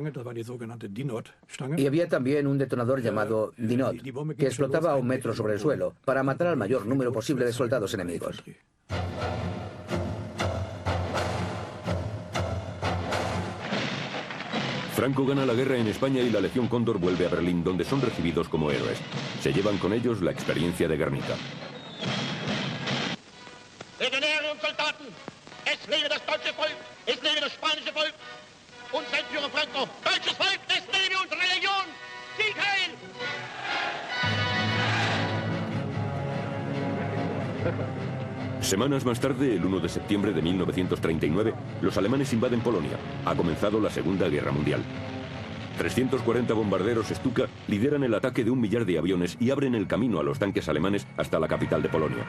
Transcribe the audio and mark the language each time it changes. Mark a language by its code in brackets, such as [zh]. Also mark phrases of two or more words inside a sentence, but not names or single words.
[es] Y había también un detonador llamado Dinot, que explotaba a 1 metro sobre el suelo para matar al mayor número posible de soldados enemigos. Franco gana la guerra en España y la Legión Cóndor vuelve a Berlín, donde son recibidos como héroes. Se llevan con ellos la experiencia de Guernica. [de] Legionäre und Soldaten, es lebe das deutsche Volk, es lebe das spanische Volk und sein Führer Franco. Deutsches Volk, es lebe unsere Legion! Sieg heil! [es] Semanas más tarde, el 1 de septiembre de 1939, los alemanes invaden Polonia. Ha comenzado la Segunda Guerra Mundial. 340 bombarderos Stuka lideran el ataque de 1 millar de aviones y abren el camino a los tanques alemanes hasta la capital de Polonia.